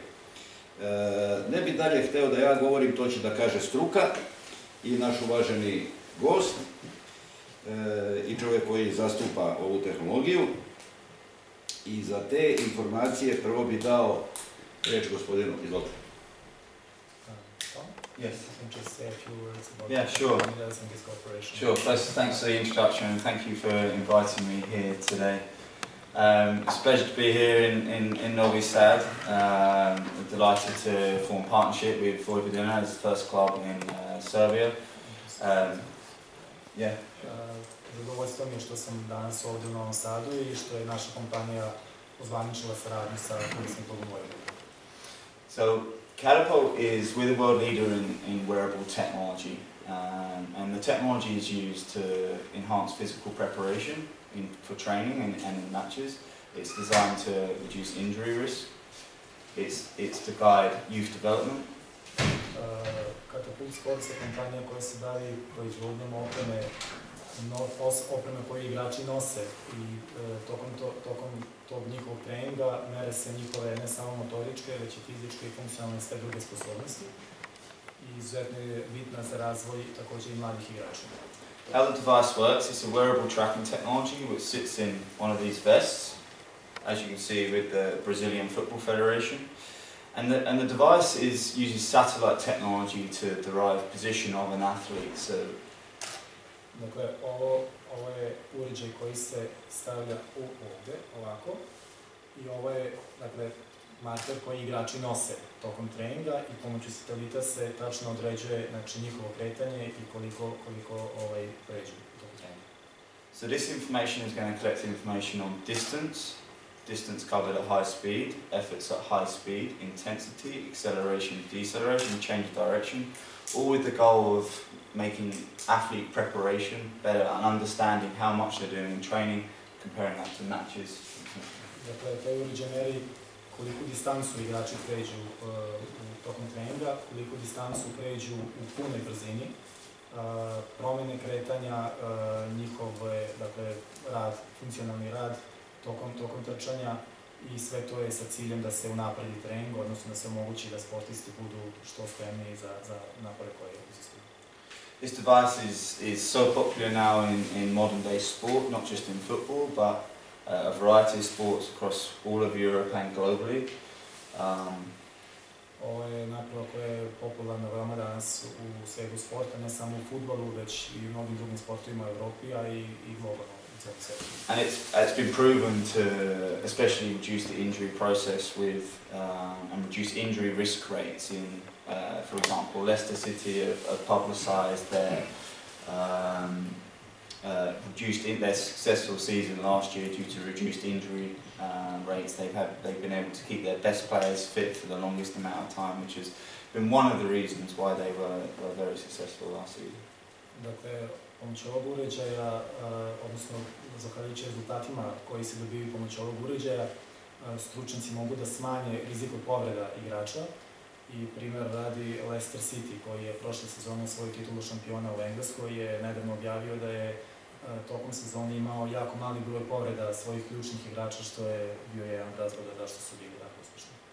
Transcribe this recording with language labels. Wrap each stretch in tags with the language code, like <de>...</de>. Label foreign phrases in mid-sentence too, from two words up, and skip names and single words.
<sr>Ne bih dalje hteo da ja govorim, to će da kaže struka i naš uvaženi gost i čovjek koji zastupa ovu tehnologiju. I za te informacije prvo bih dao reč gospodinu. Izvolite.</sr> <en>Yes, I can just say a few words about Midas and this cooperation. Sure. Thanks for the introduction and thank you for inviting me here today. It's a pleasure to be here in Novi Sad. We're delighted to form a partnership with Vojvodina as the first club in Serbia.</en> <sr>Zadovoljstvo mi je što sam danas ovdje u Novom Sadu i što je naša kompanija ozvaničila saradnju sa Fudbalskim klubom Vojvodina.</sr> <en>So, Catapult is we're the world leader in wearable technology, and the technology is used to enhance physical preparation for training and in matches. It's designed to reduce injury risk. It's to guide youth development.</en> <sr>Catapult Sports je kompanija koja se bavi proizvodnjom opreme koje igrači nose i tokom tog njihovog treninga mere se njihove ne samo motoričke, već i fizičke i funkcionalne i sve druge sposobnosti i izuzetno je bitna za razvoj također i mladih igrača.</sr> <en>How the device works, it's a wearable tracking technology which sits in one of these vests, as you can see with the Brazilian Football Federation. And the device uses satellite technology to derive position of an athlete. So,</en> <sr>dakle, ovo je uređaj koji se stavlja ovdje, ovako, i ovo je, dakle, marker koji igrači nose tokom treninga i pomoću satelita se tačno određuje, znači, njihovo kretanje i koliko pređu tokom treninga.</sr> <en>So this information is going to collect information on distance covered at high speed, efforts at high speed, intensity, acceleration, deceleration, change of direction, all with the goal of making athlete preparation better and understanding how much they're doing in training, comparing that to matches.</en> <sr>Dakle, taj uređaj meri koliku distancu igrači pređu tokom treninga, koliku distancu pređu u punoj brzini, promene kretanja, njihove, dakle, funkcionalni rad tokom trčanja i sve to je sa ciljem da se unapredi trening, odnosno da se omogući da sportisti budu što spremniji za napore koje iziskuju.</sr> <en>This device is so popular now in modern day sport, not just in football, but a variety of sports across all of Europe and globally.</en> <sr>Ovo je naprava koja je popularna veoma danas u svetu sporta, ne samo u fudbalu, već i u mnogim drugim sportovima u Evropi, a i globalno u celom svetu.</sr> <en>And it's been proven to especially reduce the injury process with and reduce injury risk rates in, for example, Leicester City have publicised their reduced their successful season last year due to reduced injury rates. They've been able to keep their best players fit for the longest amount of time, which has been one of the reasons why they were very successful last season.</en> <sr>Dakle, pomoću ovog uređaja, odnosno zahvaljujući rezultatima koji se dobiju pomoću ovog uređaja, stručnjaci mogu da smanje rizik od povreda igrača. I primjer radi Leicester City, koji je prošle sezone svoju titulu šampiona u Engleskoj, je nedavno objavio da je tokom sezone imao jako mali broj povreda svojih ključnih igrača, što je bio jedan razlog zašto su bili tako uspešni.</sr>